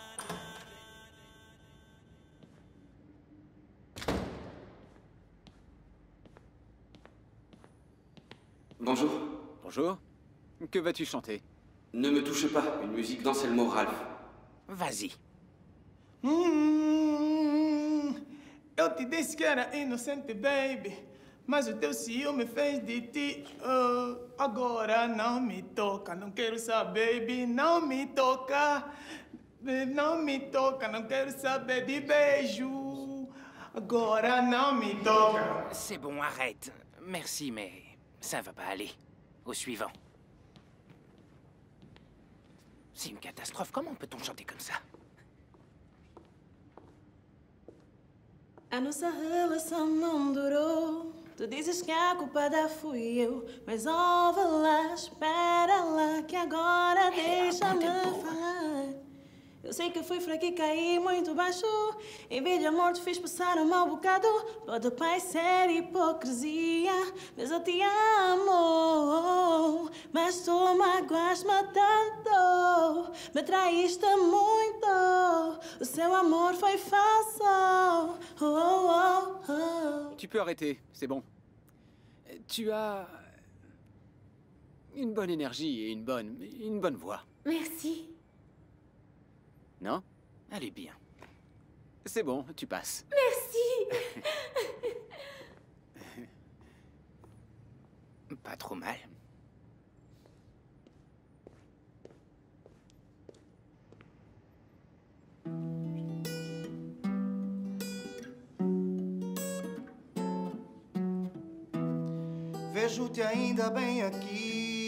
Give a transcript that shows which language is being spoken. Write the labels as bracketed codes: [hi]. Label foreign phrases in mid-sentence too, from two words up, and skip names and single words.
[fr] Bonjour. Bonjour. Que vas-tu chanter? Ne me touchez pas, une musique d'Anselmo Ralph. Vas-y. [pt] Eu te disse que era inocente, baby. Mas o teu ciúme fez de ti. Agora não me toca, não quero saber, baby. Não me toca. Não me toca, não quero saber de beijo. Agora não me toca. [fr] C'est bon, arrête. Merci, mais ça va pas aller. Au suivant. C'est une catastrophe. Comment peut-on chanter comme ça? [pt] A nossa relação não durou. Tu dizes que a culpada fui eu. Mas ouve lá, espera lá, que agora deixa-me falar. Eu sei que fui fraca e caí muito baixo. Em vez de amor, te fiz passar um mau bocado. Pode parecer hipocrisia, mas eu te amo. Mas tu magoaste-me tanto, me traíste muito. O seu amor foi falso. [fr] Tu peux arrêter, c'est bon. Tu as une bonne énergie et une bonne voix. Merci. Non? Elle est bien. C'est bon, tu passes. Merci. Pas trop mal. [pt] Vejo-te ainda bem aqui.